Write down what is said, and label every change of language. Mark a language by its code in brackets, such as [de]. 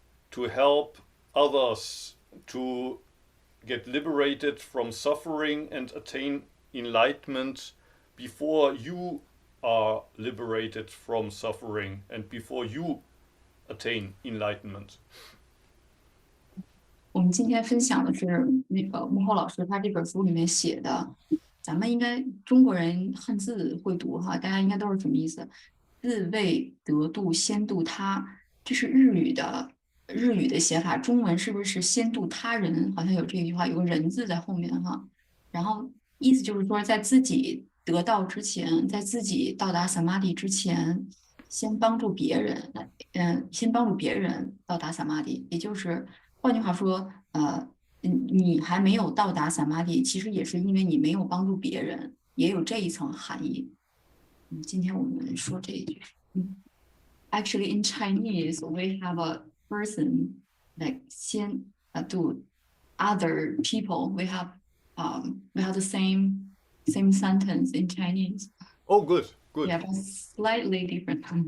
[en] To help others to get liberated from suffering and attain enlightenment before you are liberated from suffering and before you attain enlightenment. [zh] 我们今天分享的是那个幕后老师他这本书里面写的，咱们应该中国人汉字会读哈，大家应该都是什么意思？自未得度先度他，这是日语的写法，中文是不是先度他人？好像有这句话，有个人字在后面哈。然后意思就是说，在自己得道之前，在自己到达萨玛迪之前，先帮助别人，先帮助别人到达萨玛迪，也就是换句话说，你还没有到达萨玛迪，其实也是因为你没有帮助别人，也有这一层含义。今天我们说这一句。 [en] Actually, in Chinese, we have a person like 先do other people. We have the same sentence in Chinese. Oh, good. Yeah, but slightly different.